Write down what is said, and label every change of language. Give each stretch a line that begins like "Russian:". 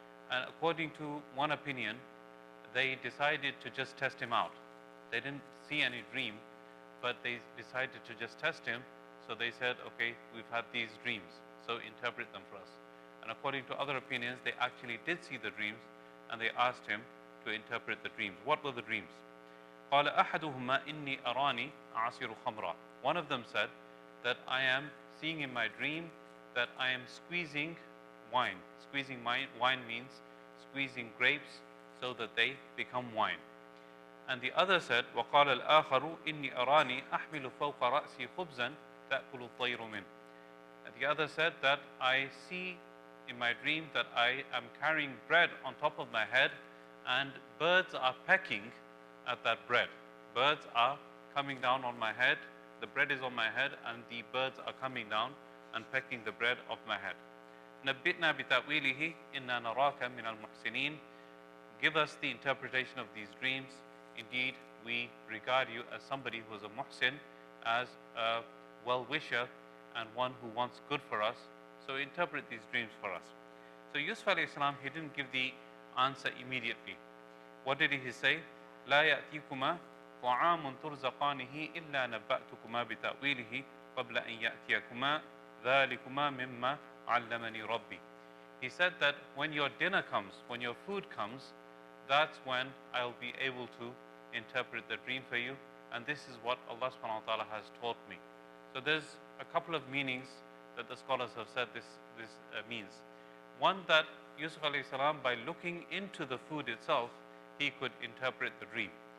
English: And according to one opinion, they decided to just test him out. They didn't see any dream, but they decided to just test him. So they said, okay, we've had these dreams, so interpret them for us. And according to other opinions, they actually did see the dreams, and they asked him to interpret the dreams. What were the dreams?
Arabic: قال أحدهما إني أراني أعصر خمرا.
English: One of them said that I am seeing in my dream that I am squeezing wine. Squeezing wine means squeezing grapes so that they become wine. And the other said,
Arabic: وقال الآخر إني أراني أحمل فوق رأسي خبزا تأكل الطير منه.
English: And the other said that I see in my dream that I am carrying bread on top of my head, and birds are pecking at that bread. Birds are coming down on my head. The bread is on my head, and the birds are coming down and pecking the bread off my head.
Arabic: نبئنا بتأويله إنا نراك من المحسنين.
English: Give us the interpretation of these dreams. Indeed, we regard you as somebody who is a muhsin, as a well-wisher and one who wants good for us. So interpret these dreams for us. So Yusuf alayhi salam, he didn't give the answer immediately. What did he say?
Arabic: لا يأتيكما طعام ترزقانه إلا نبأتكما بتأويله قبل أن يأتيكما ذلكما مما علمني ربي.
English: He said that when your dinner comes, when your food comes, that's when I'll be able to interpret the dream for you. And this is what Allah subhanahu wa ta'ala has taught me. So there's a couple of meanings that the scholars have said this means. One, that Yusuf alayhi salam, by looking into the food itself, he could interpret the dream.